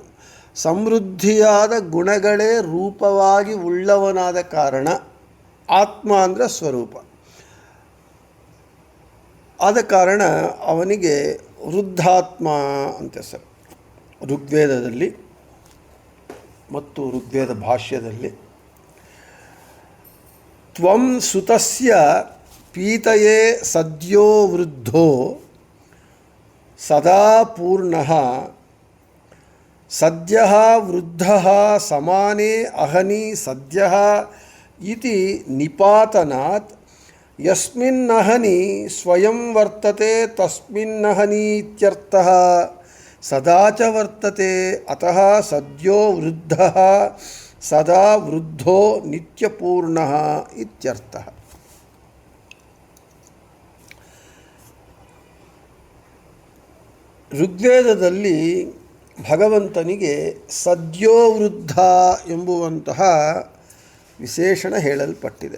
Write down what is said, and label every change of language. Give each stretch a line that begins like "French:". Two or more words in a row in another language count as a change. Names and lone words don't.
Kannada: ಸಮೃದ್ಧಿಯಾದ ಗುಣಗಳೇ ರೂಪವಾಗಿ ಉಳ್ಳವನಾದ ಕಾರಣ ಆತ್ಮ ಅಂದರೆ ಸ್ವರೂಪ. ಆದ ಕಾರಣ ಅವನಿಗೆ ವೃದ್ಧಾತ್ಮ ಅಂತ ಹೆಸರು. ಋಗ್ವೇದದಲ್ಲಿ ಮತ್ತು ಋಗ್ವೇದ ಭಾಷ್ಯದಲ್ಲಿ
Sanskrit: ತ್ವಂ ಸುತಸ್ಯ ಪೀತಯೇ ಸದ್ಯೋ ವೃದ್ಧೋ ಸದಾ ಪೂರ್ಣಃ ಸದ್ಯಃ ವೃದ್ಧಃ ಸಮಾನೇ ಅಹನಿ ಸದ್ಯಃ ಇತಿ ನಿಪಾತನಾತ್ ಯಸ್ಮಿನ್ನಹನಿ ಸ್ವಯಂ ವರ್ತತೆ ತಸ್ಮಿನ್ನಹನಿ ಇತ್ಯರ್ಥಃ. ಸದಾ ಚ ವರ್ತತೆ ಅತಃ ಸದ್ಯೋ ವೃದ್ಧಃ ಸದಾ ವೃದ್ಧೋ ನಿತ್ಯಪೂರ್ಣಃ ಇತ್ಯರ್ಥಃ.
Kannada: ಋಗ್ವೇದದಲ್ಲಿ ಭಗವಂತನಿಗೆ
Sanskrit: ಸದ್ಯೋ ವೃದ್ಧ
Kannada: ಎಂಬುವಂತಹ ವಿಶೇಷಣ ಹೇಳಲ್ಪಟ್ಟಿದೆ.